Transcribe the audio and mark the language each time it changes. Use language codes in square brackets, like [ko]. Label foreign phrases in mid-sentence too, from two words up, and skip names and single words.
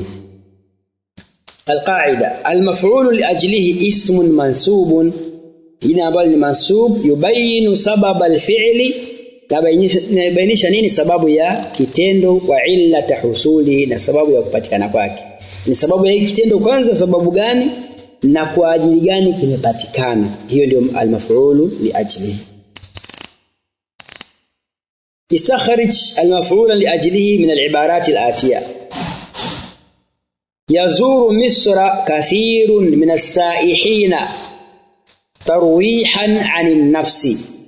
[ar] القاعدة المفعول لأجله اسم منصوب, [sw] jina ambalo ni mansub, [ar] يبين سبب الفعل, [sw] inabainisha nini? Sababu ya kitendo, [ar] وعلة حصوله, [sw] na sababu ya kupatikana kwake. Ni sababu ya kitendo kwanza, sababu gani na kwa ajili gani kimepatikana. Hiyo ndio [ar] المفعول لأجله. استخرج المفعول لأجله من العبارات الآتية: يزور مصر كثير من السائحين ترويحا عن النفس،